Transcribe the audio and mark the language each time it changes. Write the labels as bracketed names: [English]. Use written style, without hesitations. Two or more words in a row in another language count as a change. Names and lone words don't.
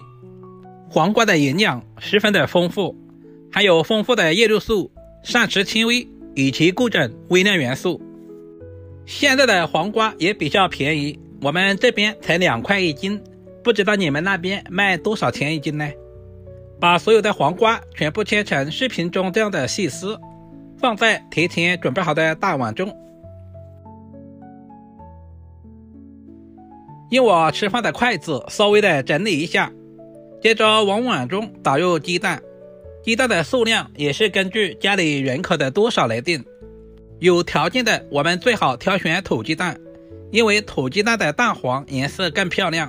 [Chinese] 黃瓜的營養十分的豐富，還有豐富的葉綠素、膳食纖維以及各種微量元素。現在的黃瓜也比較便宜，我們這邊才2塊一斤，不知道你們那邊賣多少錢一斤呢？把所有的黃瓜全部切成視頻中這樣的細絲，放在提前準備好的大碗中。用我吃飯的筷子稍微的整理一下，接着往碗中打入雞蛋。雞蛋的數量也是根據家裡人口的多少來定，有條件的我們最好挑選土雞蛋，因為土雞蛋的蛋黃顏色更漂亮。